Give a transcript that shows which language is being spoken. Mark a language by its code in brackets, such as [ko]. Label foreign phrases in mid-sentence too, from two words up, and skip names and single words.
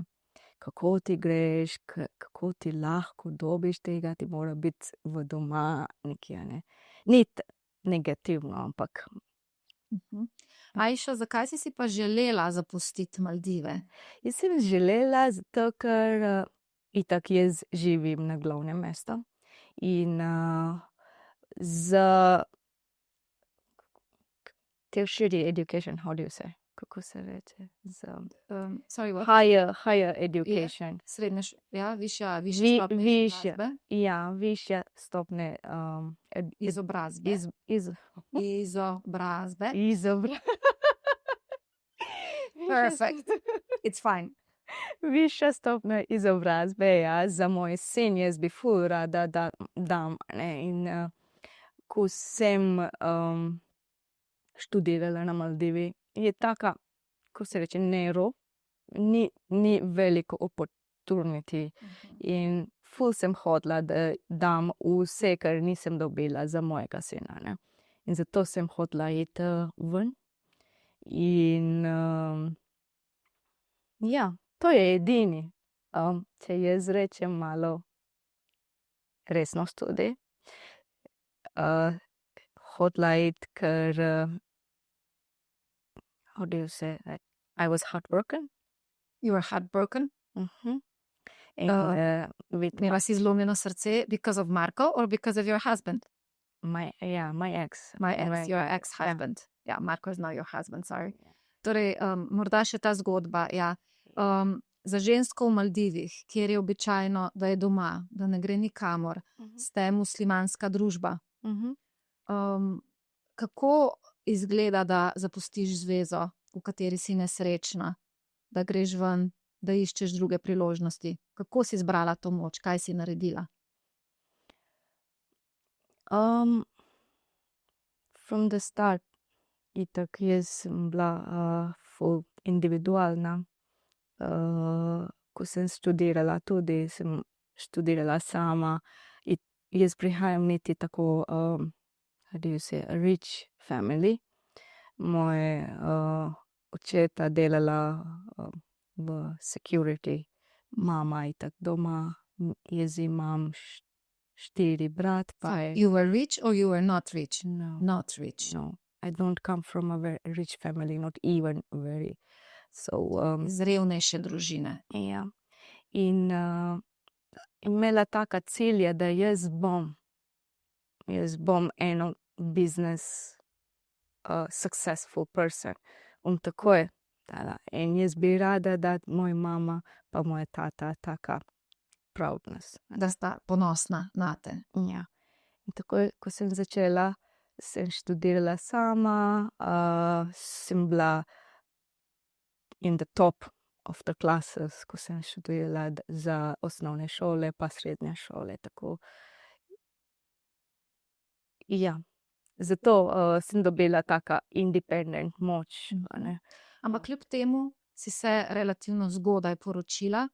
[sl] Kako ti greš, kako ti lahko dobiš tega, ti mora biti v doma nekje, ne. Ni negativno, ampak. Ajša, zakaj si si pa želela zapustiti Maldive? Jaz sem želela, zato ker itak jaz živim na glavnem mestu in [en] tertiary education, how do you say? [sl] Kako se reče? [en] Sorry, what? Higher education. [sl] Srednja, višja stopnja izobrazbe. Ja, višja stopnja Izobrazbe. Izobrazbe. [en] Perfect. It's fine. [sl] Višja stopnja izobrazbe, ja, za moj sin, jaz bi ful rada dam, ne, in ko sem študirala na Maldivi, je taka, ko se reče, ni veliko turniti. In ful sem hodila, da dam vse, kar nisem dobila za mojega sina, ne. In zato sem hodila iti ven. In ja, to je edini. Če jaz rečem malo resnost tudi. Hodila iti, ker [en] how do you say that? I was heartbroken. You were heartbroken? And with [sl] Imela si zlomljeno srce [en] because of Marko or because of your husband? my ex. Your ex-husband. Ja, Marko is now your husband, sorry. [sl] Torej, morda še ta zgodba, ja. Za žensko v Maldivih, kjer je običajno, da je doma, da ne gre nikamor, ste muslimanska družba. Kako izgleda, da zapustiš zvezo, v kateri si nesrečna, da greš ven, da iščeš druge priložnosti? Kako si zbrala to moč? Kaj si naredila? [en] From the start, [sl] itak jaz sem bila ful individualna. Ko sem študirala, tudi sem študirala sama. Jaz prihajam niti tako, [en] how do you say, rich family. [sl] Moje očeta delala v security, mama itak doma, jaz imam 4 brat. [en] You were rich or you were not rich? No. Not rich. No, I don't come from a very rich family, not even very. So, [sl] Iz revnejše družine. ja. In imela taka cilja, da jaz bom eno [en] business successful person. [sl] Tako je dala. In jaz bi rada, da moja mama pa moja tata taka proudness. Da sta ponosna nate. Ja. In tako, ko sem začela, sem študirala sama, sem bila [en] in the top of the classes, [sl] ko sem študirala za osnovne šole pa srednje šole, tako. Ja, zato sem dobila taka independent moč, a ne. Ampak kljub temu si se relativno zgodaj poročila.